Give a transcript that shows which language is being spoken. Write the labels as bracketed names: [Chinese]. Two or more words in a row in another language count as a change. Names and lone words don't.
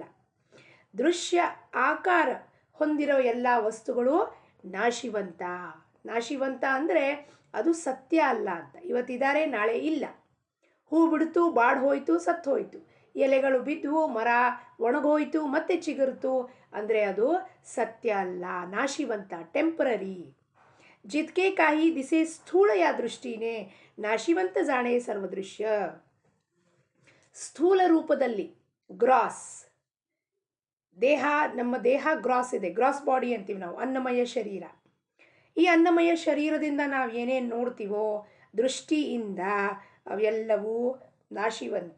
[Kannada] ದೃಶ್ಯ ಆಕಾರ ಹೊಂದಿರೋ ಎಲ್ಲ ವಸ್ತುಗಳು ನಾಶಿವಂತ. ನಾಶಿವಂತ ಅಂದರೆ ಅದು ಸತ್ಯ ಅಲ್ಲ ಅಂತ. ಇವತ್ತಿದ್ದಾರೆ, ನಾಳೆ ಇಲ್ಲ. ಹೂ ಬಿಡ್ತು, ಬಾಡ್ ಹೋಯ್ತು, ಸತ್ತು ಹೋಯ್ತು. ಎಲೆಗಳು ಬಿದ್ದವು, ಮರ ಒಣಗೋಯ್ತು, ಮತ್ತೆ ಚಿಗುರ್ತು ಅಂದರೆ ಅದು ಸತ್ಯ ಅಲ್ಲ, ನಾಶಿವಂತ, ಟೆಂಪರರಿ. [Marathi] जितके काही दिसे स्थूल या दृष्टीने नाशिवंत जाणे सर्वदृश्य. [Kannada] ಸ್ಥೂಲ ರೂಪದಲ್ಲಿ ಗ್ರಾಸ್ ದೇಹ, ನಮ್ಮ ದೇಹ ಗ್ರಾಸ್ ಇದೆ, [English] gross body [Kannada] ಅಂತೀವಿ ನಾವು, ಅನ್ನಮಯ ಶರೀರ. ಈ ಅನ್ನಮಯ ಶರೀರದಿಂದ ನಾವು ಏನೇನು ನೋಡ್ತೀವೋ ದೃಷ್ಟಿಯಿಂದ ಅವೆಲ್ಲವೂ ನಾಶಿವಂತ.